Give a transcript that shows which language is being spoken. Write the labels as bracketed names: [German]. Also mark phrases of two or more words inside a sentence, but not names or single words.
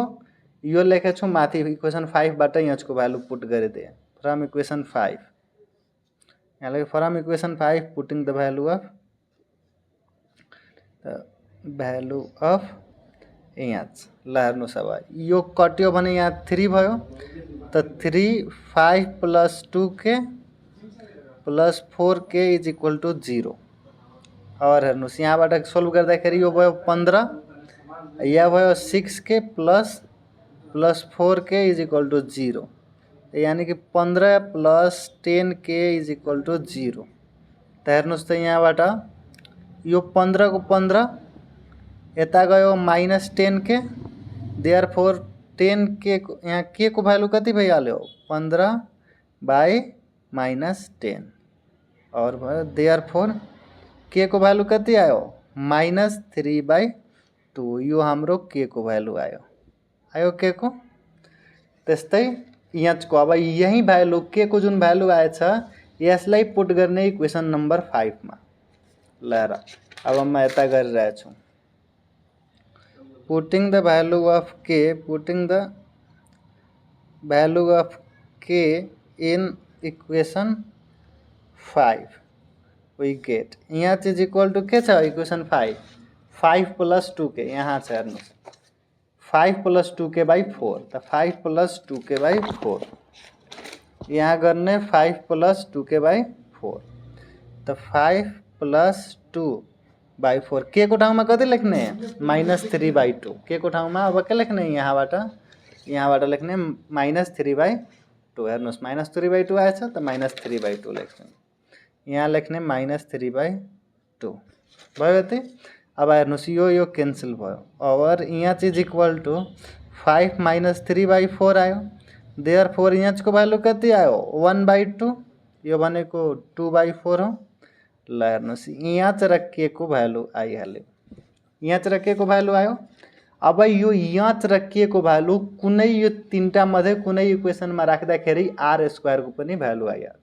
[Nepali] यो लेखेछौँ माथि इक्वेसन 5 बाट h को [English] value put [Nepali] गरिदिए [English] from equation 5. [Nepali] यहाँ लेखे [English] from equation 5 putting the value of h. [Nepali] ल हेर्नुहोस् अब यो कट्यो भने यहाँ 3 भयो, त 3 5 [English] plus 2k plus 4k is equal to 0. [Nepali] और हेर्नुहोस् यहाँबाट सोल्भ गर्दाखेरि यो भयो 15, यहाँ भयो [English] 6k plus 4k is equal to 0, [Hindi] यानी कि [English] 15 plus 10k is equal to 0. [Nepali] त हेर्नुहोस् त यहाँबाट यो 15 को 15 यता गयो -10 के, देयरफोर 10 के यहाँ के को भ्यालु कति भइहाल्यो 15/-10 और भयो देयरफोर के को भ्यालु कति आयो -3/2। यो हाम्रो के को भ्यालु आयो के को। त्यस्तै यहाँ अब यही भ्यालु के को जुन भ्यालु आएछ यसलाई पुट गर्ने [English] equation number 5 [Nepali] मा। ल अब म यता गरिरहेछु [English] putting the value of k in equation 5 we get [Nepali] यहाँ चीज [English] equal to [Nepali] के छ इक्वेसन 5 + 2k यहाँ छ हेर्नुस् 5 + 2k/4 त 5 + 2k/4 यहाँ गर्ने 5 + 2k/4 त 5 + 2/4 के को ठाउँमा कति लेख्ने -3/2 के को ठाउँमा अब के लेख्ने यहाँबाट लेख्ने -3/2 हेर्नुस् -3/2 आएछ त -3/2 लेख्छौं यहाँ लेख्ने -3/2 भयो यति। अब हेर्नुस् यो क्यान्सल भयो और यहाँ चीज [English] equal to [Nepali] 5 - 3/4 आयो देयरफोर यहाँ को भ्यालु कति आयो 1/2 यो भनेको 2/4 हो। ल हेर्नुस् यहाँ र के को भ्यालु आइहाल्यो यहाँ र के को भ्यालु आयो। अब यो यहाँ र के को भ्यालु कुनै यो तीनटा मध्ये कुनै इक्वेसनमा राख्दाखेरि r² को पनि भ्यालु आइहाल्छ।